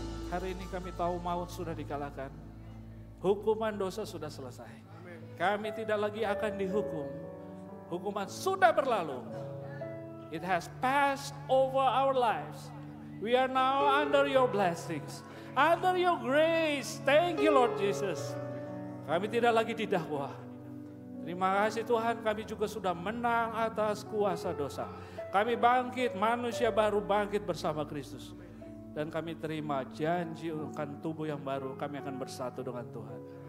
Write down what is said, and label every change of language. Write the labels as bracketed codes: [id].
[id] Hari ini kami tahu maut sudah dikalahkan. Hukuman dosa sudah selesai. Kami tidak lagi akan dihukum. Hukuman sudah berlalu. [en] It has passed over our lives. We are now under your blessings. Under your grace. Thank you Lord Jesus. [id] Kami tidak lagi didakwa. Terima kasih Tuhan, kami juga sudah menang atas kuasa dosa. Kami bangkit, manusia baru bangkit bersama Kristus. Dan kami terima janji akan tubuh yang baru, kami akan bersatu dengan Tuhan.